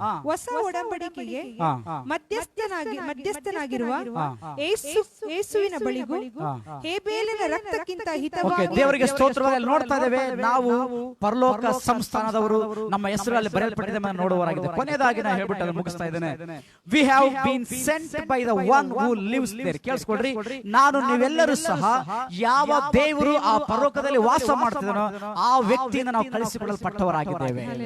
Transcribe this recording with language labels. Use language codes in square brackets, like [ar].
[kn] ಹೊಸ ಒಡಂಬಡಿಕೆಗೆ ಮಧ್ಯಸ್ಥನಾಗಿರುವ ಯೇಸುವಿನ ಬಳಿಗೂ ಹೇಬೇಲನ ರಕ್ತಕ್ಕಿಂತ ಹಿತವಾಗಿ ದೇವರಿಗೆ ಸ್ತೋತ್ರವಾಗಿ ನೋಡ್ತಾ ಇದ್ದೇವೆ. ನಾವು ಪರಲೋಕ ಸಂಸ್ಥಾನದವರು, ನಮ್ಮ ಹೆಸರಲ್ಲಿ ಬರೆಯಲ್ಪಟ್ಟಿದೆ ನೋಡುವರಾಗಿದೆ. ಕೊನೆಯದಾಗಿ ನಾನು ಹೇಳ್ಬಿಟ್ಟು ಮುಗಿಸ್ತಾ ಇದ್ದೇನೆ. [en] We have been sent by the one who lives there. [kn] ಕೇಳಿಸ್ಕೊಡ್ರಿ, ನಾನು ನೀವೆಲ್ಲರೂ ಸಹ ಯಾವ ದೇವರು ಆ ಪರಲೋಕದಲ್ಲಿ ವಾಸ ಮಾಡ್ತಿದ್ದಾನೋ ಆ ವ್ಯಕ್ತಿಯಿಂದ ನಾವು ಕಳಿಸಿಕೊಳ್ಳಲ್ಪಟ್ಟವರಾಗಿದ್ದೇವೆ.